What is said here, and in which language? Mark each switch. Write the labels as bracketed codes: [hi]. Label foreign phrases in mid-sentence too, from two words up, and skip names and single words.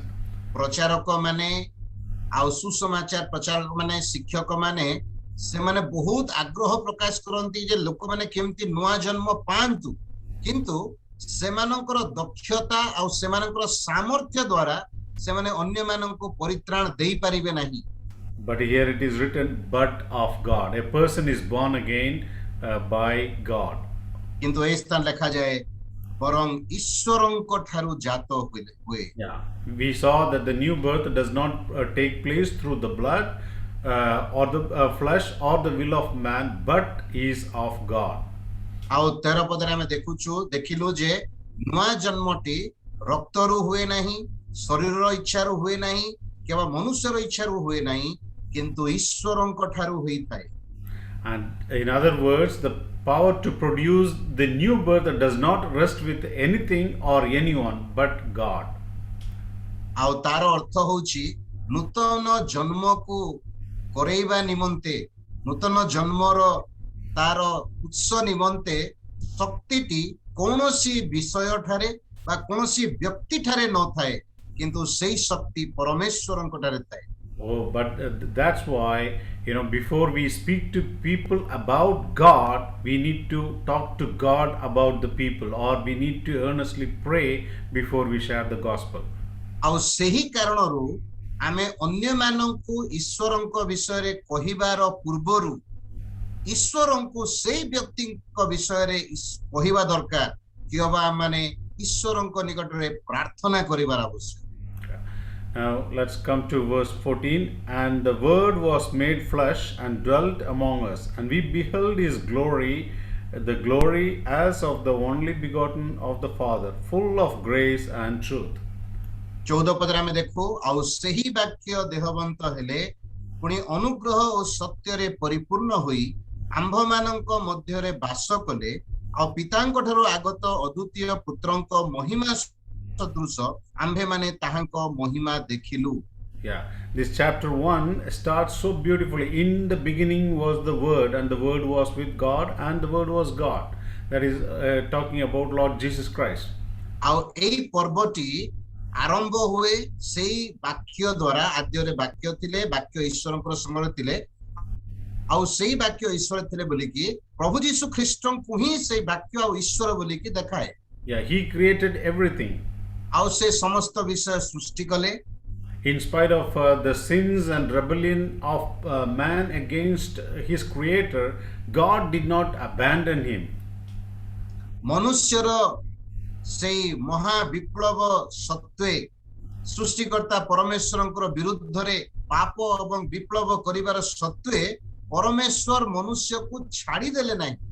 [dso] प्रचारक माने आउ सुसमाचार प्रचारक माने शिक्षक माने से माने बहुत आग्रह प्रकाश करंती जे लोक माने केमती नुआ जन्म पांतु किंतु सेमानकर दक्षता आउ सेमानकर सामर्थ्य द्वारा से माने अन्य माननको परित्राण देई परिबे नाही [en] But here it is written, but of God. A person is born again by God. [dso] किंतु ए स्थान लिखा जाए [or] ବରଂ ଈଶ୍ୱରଙ୍କ ଠାରୁ ଜାତ ହୁଏ। [en] Yeah, we saw that the new birth does not take place through the blood or the flesh or the will of man, but is of God. [or] ଆଉ 13 ପଦରେ ଆମେ ଦେଖିଲୁ ଯେ ନୂଆ ଜନ୍ମଟି ରକ୍ତରୁ ହୁଏ ନାହିଁ, ଶରୀରର ଇଚ୍ଛାରୁ ହୁଏ ନାହିଁ, କେବଳ ମନୁଷ୍ୟର ଇଚ୍ଛାରୁ ହୁଏ ନାହିଁ, କିନ୍ତୁ ଈଶ୍ୱରଙ୍କ ଠାରୁ ହୋଇଥାଏ। [en] And in other words, the power to produce the new birth does not rest with anything or anyone but God. [or] ଆଉ ତାର ଅର୍ଥ ହଉଛି ନୂତନ ଜନ୍ମକୁ କରେଇବା ନିମନ୍ତେ, ନୂତନ ଜନ୍ମର ତାର ଉତ୍ସ ନିମନ୍ତେ ଶକ୍ତିଟି କୌଣସି ବିଷୟ ଠାରେ ବା କୌଣସି ବ୍ୟକ୍ତି ଠାରେ ନଥାଏ, କିନ୍ତୁ ସେଇ ଶକ୍ତି ପରମେଶ୍ୱରଙ୍କ ଠାରେ ଥାଏ। [en] Oh, but that's why, before we speak to people about God, we need to talk to God about the people, or we need to earnestly pray before we share the gospel. [or] ଆଉ ସେହି କାରଣରୁ ଆମେ ଅନ୍ୟମାନଙ୍କୁ ଈଶ୍ୱରଙ୍କ ବିଷୟରେ କହିବାର ପୂର୍ବରୁ ଈଶ୍ୱରଙ୍କୁ ସେଇ ବ୍ୟକ୍ତିଙ୍କ ବିଷୟରେ କହିବା ଦରକାର, କିଅବା ମାନେ ଈଶ୍ୱରଙ୍କ ନିକଟରେ ପ୍ରାର୍ଥନା କରିବାର ଆବଶ୍ୟକ। [en] Now let's come to verse 14. And the word was made flesh and dwelt among us, and we beheld his glory, the glory as of the only begotten of the Father, full of grace and truth. [or] 14 ପଦରେ ଆମେ ଦେଖୁ, ଆଉ ସେହି ବାକ୍ୟ ଦେହବନ୍ତ ହେଲେ ପୁଣି ଅନୁଗ୍ରହ ଓ ସତ୍ୟରେ ପରିପୂର୍ଣ୍ଣ ହୋଇ ଆମ୍ଭମାନଙ୍କ ମଧ୍ୟରେ ବାସ କଲେ, ଆଉ ପିତାଙ୍କ ଠାରୁ ଆଗତ ଅଦ୍ୱିତୀୟ ପୁତ୍ରଙ୍କ ମହିମା ସଦୃଶ ଆମ୍ଭେମାନେ ତାହାଙ୍କ ମହିମା ଦେଖିଲୁ। [en] Yeah, this chapter 1 starts so beautifully. In the beginning was the Word, and the Word was with God, and the Word was God. That is talking about Lord Jesus Christ. [or] ଆଉ ଏଇ ପର୍ବଟି ଆରମ୍ଭ ହୁଏ ସେଇ ବାକ୍ୟ ଦ୍ୱାରା। ଆଦ୍ୟରେ ବାକ୍ୟ ଥିଲେ, ବାକ୍ୟ ଈଶ୍ୱରଙ୍କର ସଙ୍ଗରେ ଥିଲେ, ଆଉ ସେଇ ବାକ୍ୟ ଈଶ୍ୱର ଥିଲେ ବୋଲିକି ପ୍ରଭୁ ଯୀଶୁ ଖ୍ରୀଷ୍ଟଙ୍କୁ ହିଁ ସେଇ ବାକ୍ୟ ଆଉ ଈଶ୍ୱର ବୋଲିକି ଦେଖାଏ। [en] Yeah, he created everything. [or] ଆଉ ସେ ସମସ୍ତ ବିଷୟ ସୃଷ୍ଟି କଲେ। [en] In spite of the sins and rebellion of man against his creator, God did not abandon him. [or] ମନୁଷ୍ୟର ସେଇ ମହା ବିପ୍ଳବ ସତ୍ତ୍ୱେ ସୃଷ୍ଟିକର୍ତ୍ତା ପରମେଶ୍ୱରଙ୍କର ବିରୁଦ୍ଧରେ ପାପ ଏବଂ ବିପ୍ଳବ କରିବାର ସତ୍ତ୍ୱେ ପରମେଶ୍ୱର ମନୁଷ୍ୟକୁ ଛାଡ଼ିଦେଲେ ନାହିଁ।